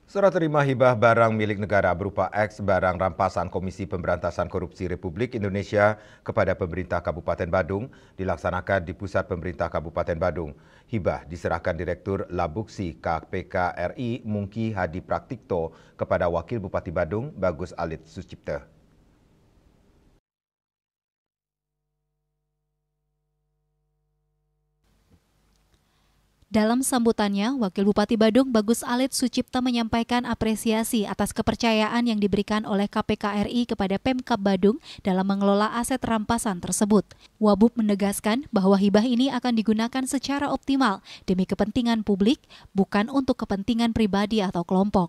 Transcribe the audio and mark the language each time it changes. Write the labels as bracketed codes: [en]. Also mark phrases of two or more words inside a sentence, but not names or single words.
[id] Serah terima hibah barang milik negara berupa X barang rampasan Komisi Pemberantasan Korupsi Republik Indonesia kepada pemerintah Kabupaten Badung dilaksanakan di pusat pemerintah Kabupaten Badung. Hibah diserahkan Direktur Labuksi KPK RI Mungki Hadi Praktikto kepada Wakil Bupati Badung Bagus Alit Sucipta. Dalam sambutannya, Wakil Bupati Badung Bagus Alit Sucipta menyampaikan apresiasi atas kepercayaan yang diberikan oleh KPK RI kepada Pemkab Badung dalam mengelola aset rampasan tersebut. Wabub menegaskan bahwa hibah ini akan digunakan secara optimal demi kepentingan publik, bukan untuk kepentingan pribadi atau kelompok.